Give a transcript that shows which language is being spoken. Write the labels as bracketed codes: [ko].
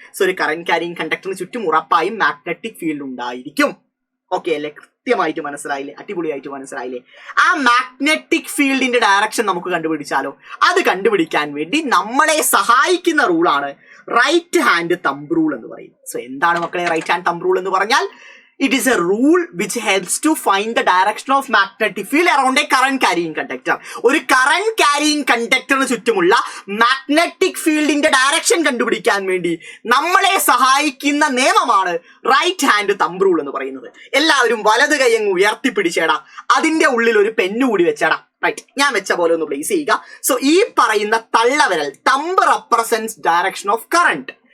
[ml] So ഒരു current carrying കണ്ടക്ടറിന് ചുറ്റും ഉറപ്പായും മാഗ്നറ്റിക് ഫീൽഡ് ഉണ്ടായിരിക്കും. ഓക്കെ അല്ലേ? കൃത്യമായിട്ട് മനസ്സിലായില്ലേ? അടിപൊളിയായിട്ട് മനസ്സിലായില്ലേ? ആ മാഗ്നറ്റിക് ഫീൽഡിന്റെ ഡയറക്ഷൻ നമുക്ക് കണ്ടുപിടിച്ചാലോ? അത് കണ്ടുപിടിക്കാൻ വേണ്ടി നമ്മളെ സഹായിക്കുന്ന റൂളാണ് റൈറ്റ് ഹാൻഡ് തമ്പ് റൂൾ എന്ന് പറയുന്നത്. സോ എന്താണ് മക്കളെ റൈറ്റ് ഹാൻഡ് തമ്പ് റൂൾ എന്ന് പറഞ്ഞാൽ? [en] It is a rule which helps to find the direction of magnetic field around a current carrying conductor. [ml] ഒരു കറന്റ് ക്യാരിയിങ് കണ്ടക്ടറിന് ചുറ്റുമുള്ള മാഗ്നറ്റിക് ഫീൽഡിന്റെ ഡയറക്ഷൻ കണ്ടുപിടിക്കാൻ വേണ്ടി നമ്മളെ സഹായിക്കുന്ന നിയമമാണ് റൈറ്റ് ഹാൻഡ് തമ്പ് റൂൾ എന്ന് പറയുന്നത്. എല്ലാവരും വലത് കൈ അങ്ങ് ഉയർത്തിപ്പിടിച്ചേടാ. അതിന്റെ ഉള്ളിൽ ഒരു പെന്നു കൂടി വെച്ചേടാ. റൈറ്റ്. ഞാൻ വെച്ച പോലെ ഒന്ന് പ്ലേസ് ചെയ്യുക. സോ ഈ പറയുന്ന തള്ളവിരൽ [en] Thumb represents direction of current.